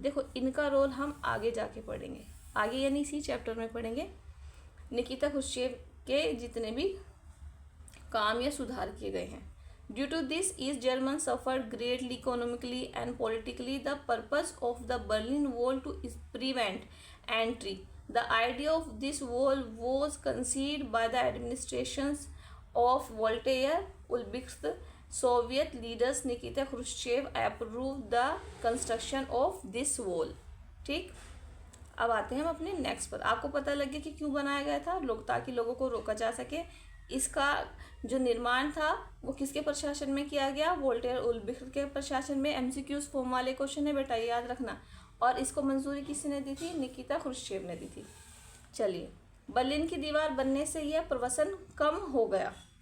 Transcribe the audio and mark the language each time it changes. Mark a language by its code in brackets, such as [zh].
[hi] देखो इनका रोल हम आगे जाके पढ़ेंगे, आगे यानी इसी चैप्टर में पढ़ेंगे। निकिता ख्रुश्चेव के जितने भी काम या सुधार किए गए हैं। [en] Due to this East German suffered greatly economically and politically. The purpose of the Berlin Wall to prevent entry. The idea of this wall was conceived by the administrations of Voltaire, Ulbricht. Soviet leaders Nikita Khrushchev approved the construction of this wall. [hi] ठीक। अब आते हैं हम अपने next पर। आपको पता लग गया कि क्यों बनाया गया था, ताकि लोगों को रोका जा सके। इसका जो निर्माण था वो किसके प्रशासन में किया गया? वोल्टेयर उल्ब्रिख्ट के प्रशासन में। MCQs फॉर्म वाले क्वेश्चन है बेटा, याद रखना। और इसको मंजूरी किसने दी थी? निकिता ख्रुश्चेव ने दी थी। चलिए, बर्लिन की दीवार बनने से यह प्रवसन कम हो गया।